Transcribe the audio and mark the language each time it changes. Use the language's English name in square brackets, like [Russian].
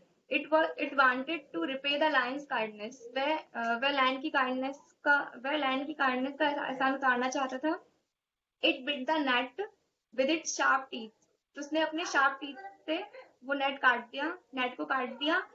[English] It wanted to repay the lion's kindness. [Hindi] वह lion की kindness का एहसान उतारना चाहता था. [English] It bit the net with its sharp teeth. [Hindi] तो उसने अपने sharp teeth से वो नेट को काट दिया.